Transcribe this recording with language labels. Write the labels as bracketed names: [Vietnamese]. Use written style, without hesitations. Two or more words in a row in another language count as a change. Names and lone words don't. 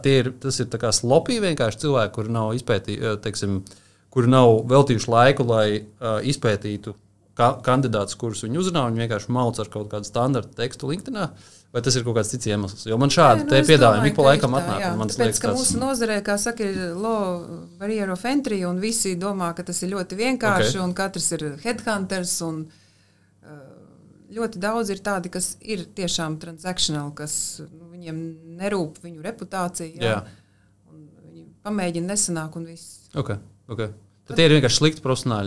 [Latvian] Tas ir tā kā slopī vienkārši cilvēki, kuri nav teiksim, kuri nav veltījuši laiku, lai izpētītu kandidātus, kurus viņi uzrunā, viņi vienkārši mauc ar kaut kādu standartu tekstu LinkedInā. Vai tas ir kaut kāds cits iemesls? Jo man šādi piedāvājumi ik pa laikam atnāk. Tāpēc, ka mūsu nozarē, kā saka, ir [English] low barrier of entry, [Latvian] un visi domā, ka tas ir ļoti vienkārši, un katrs ir headhunters, un ļoti daudz ir tādi, kas ir tiešām transactional, kas viņiem nerūp viņu reputācija, un viņi pamēģina nesanāk un viss. [English] Okay. [Latvian] Tad tie ir vienkārši slikti profesionāļi.